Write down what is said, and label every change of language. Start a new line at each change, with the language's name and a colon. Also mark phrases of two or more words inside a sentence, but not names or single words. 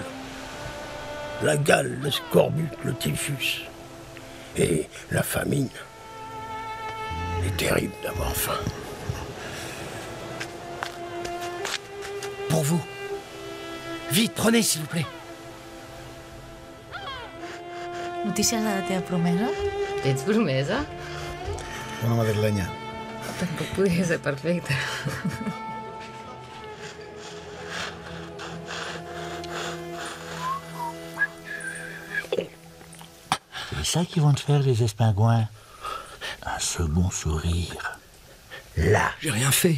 French: La gale, le scorbut, le typhus. Et la famine. C'est terrible d'avoir faim. Pour vous. Vite, prenez, s'il vous plaît.
Catalan: Noticias de la teva promesa? Tens promesa?
Spanish: Una madrileña.
Catalan: Tampoc podria ser perfecta.
French: C'est ça qui vont te faire les espingouins. Un second sourire. Là. J'ai rien fait.